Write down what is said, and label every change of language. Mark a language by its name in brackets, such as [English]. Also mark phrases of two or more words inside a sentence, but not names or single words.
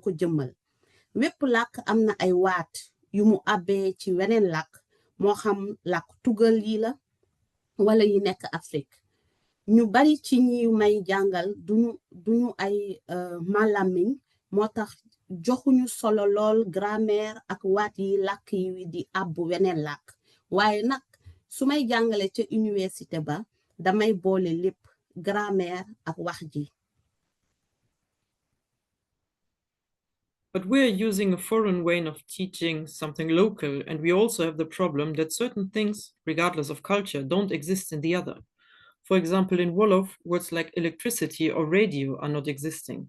[Wolof] ko jëmmal wépp làkk am na ay waat yu mu àbbee ci weneen làkk moo xam làkk tugal yi la wala yi nekk Afrique ñu bari ci ñi may jàngal duñu ay malamiñ moo tax joxuñu solo lool grammaire ak waat yi làkk yi di àbb weneen làkk waaye nag su may jàngale ca université ba damay boole lépp grammaire ak wax ji. [English] But we're using a foreign way of teaching something local, and we also have the problem that certain things, regardless of culture, don't exist in the other. For example, in Wolof, words like electricity or radio are not existing.